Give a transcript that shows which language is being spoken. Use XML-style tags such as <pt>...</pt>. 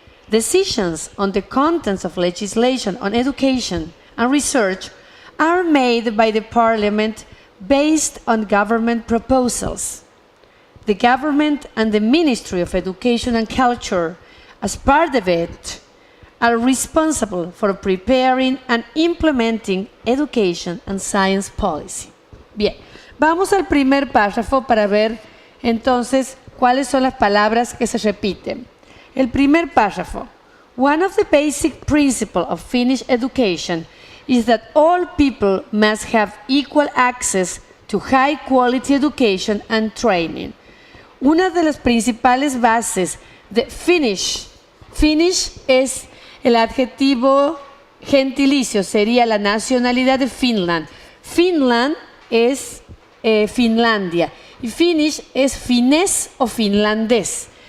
<en>Decisions on the contents of legislation on education and research are made by the Parliament based on government proposals. the government and the Ministry of Education and Culture, as part of it, are responsible for preparing and implementing education and science policy.</en> <es>Bien, vamos al primer párrafo para ver entonces cuáles son las palabras que se repiten. El primer párrafo.</es> <en>One of the basic principles of Finnish education is that all people must have equal access to high quality education and training.</en> <es>Una de las principales bases de Finnish es el adjetivo gentilicio, sería la nacionalidad de Finland. Finland es Finlandia y Finnish es finés o finlandés.</es>